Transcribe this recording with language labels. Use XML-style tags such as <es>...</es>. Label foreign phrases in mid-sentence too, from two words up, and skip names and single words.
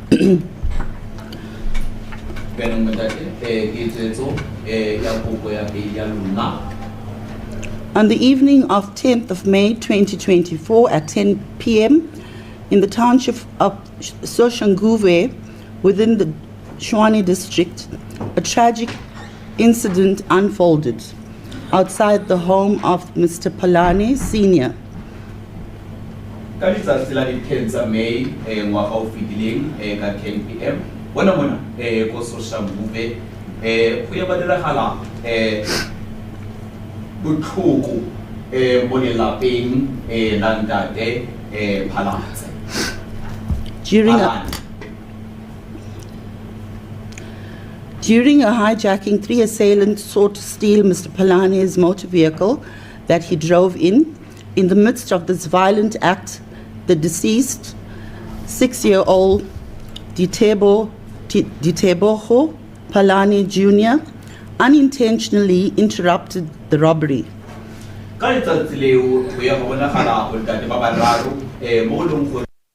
<en>On the evening of 10th of May 2024 at 10 p.m. in the township of Soshanguve within the Tshwane district, a tragic incident unfolded outside the home of Mr. Phalane Sr.</en> <tn>Ka letsatsi la di-10 May ngwaga o fetileng ka 10 p.m. Bona ko Soshanguve go ya ba diragala botlhoko mo lelapeng la ntate Phalane.</tn> <en>During a hijacking, 3 assailants sought to steal Mr. Phalane's motor vehicle that he drove in. In the midst of this violent act, the deceased 6-year-old Ditebogo Phalane Jr. unintentionally interrupted the robbery.</en> <tn>Ka letsatsi leo go ya go bonagala gore ntate ba bararo mo leng gore</tn>